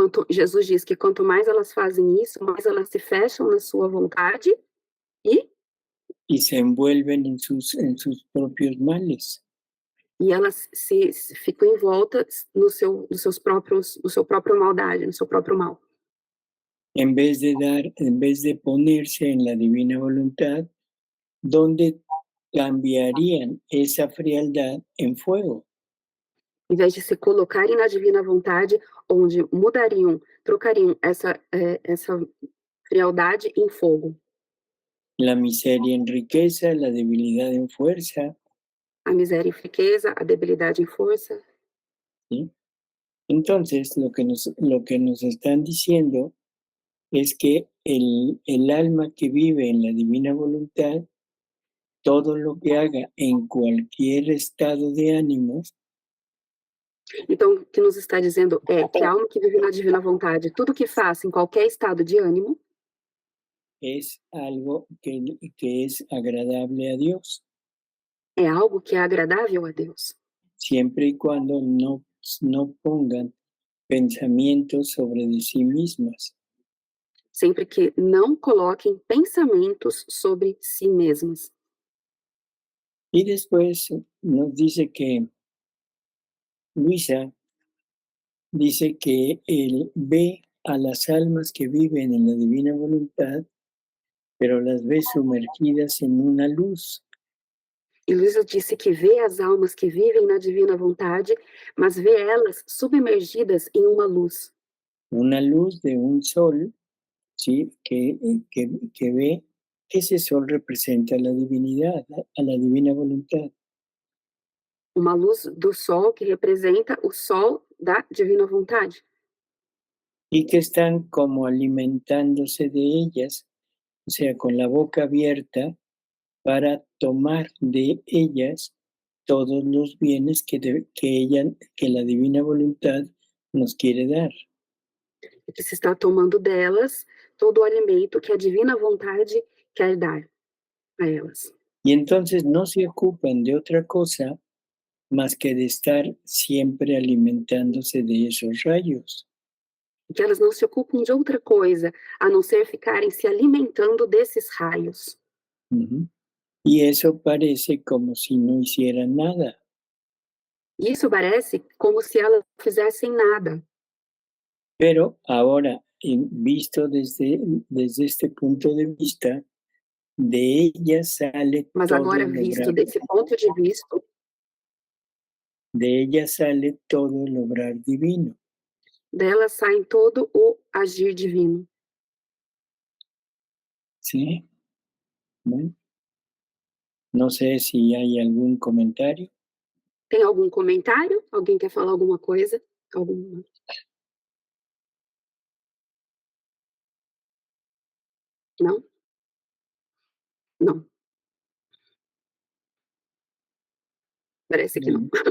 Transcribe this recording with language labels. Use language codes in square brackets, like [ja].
[pt] Jesus diz que quanto mais elas fazem isso, mais elas se fecham na sua vontade [es] Y se envuelven en sus propios males. [pt] elas se ficam envoltas no seu próprio maldade, no seu próprio mal. [es] En vez de ponerse en la divina voluntad, donde cambiarían esa frialdad en fuego. [pt] Em vez de se colocarem na divina vontade, onde trocariam essa frialdade em fogo. [es] La miseria en riqueza, la debilidad en fuerza. [pt] A miséria em riqueza, a debilidade em força. [es] ¿Sí? Entonces, lo que nos están diciendo es que el alma que vive en la divina voluntad, todo lo que haga en cualquier estado de ánimo, [pt] Então, o que nos está dizendo é que a alma que vive na divina vontade, tudo que faça em qualquer estado de ânimo, [es] es algo que es agradable a Dios, [pt] é algo que é agradável a Deus, [es] siempre y cuando no pongan pensamientos sobre de sí mismas. [pt] sempre que não coloquem pensamentos sobre si mesmas. [es] Y después nos dice que Luisa dice que él ve a las almas que viven en la divina voluntad, pero las ve sumergidas en una luz. [pt] E Luísa disse que vê as almas que vivem na divina vontade, mas vê elas submergidas em uma luz. [es] Una luz de un sol, ¿sí? Que ve que ese sol representa la divinidad, a la divina voluntad. [pt] Uma luz do sol que representa o sol da divina vontade. [es] Y que están como alimentándose de ellas, o sea, con la boca abierta para tomar de ellas todos los bienes que la divina voluntad nos quiere dar. [pt] Que se está tomando delas todo o alimento que a divina vontade quer dar a elas. [es] Y entonces no se ocupan de otra cosa más que de estar siempre alimentándose de esos rayos. [pt] Que elas não se ocupem de outra coisa, a não ser ficarem se alimentando desses raios. Uh-huh. [es] Y eso parece como si no hicieran nada. [pt] Isso parece como se elas não fizessem nada. [es] Pero ahora, visto desde este punto de vista, de ella sale [pt] Mas todo agora, visto desse ponto de vista, [es] de ella sale todo el obrar divino. [pt] Dela sai todo o agir divino. [es] Sí. Bueno. No sé si hay algún comentario. [pt] Tem algum comentário? Alguém quer falar alguma coisa? Não? Não. Parece que não.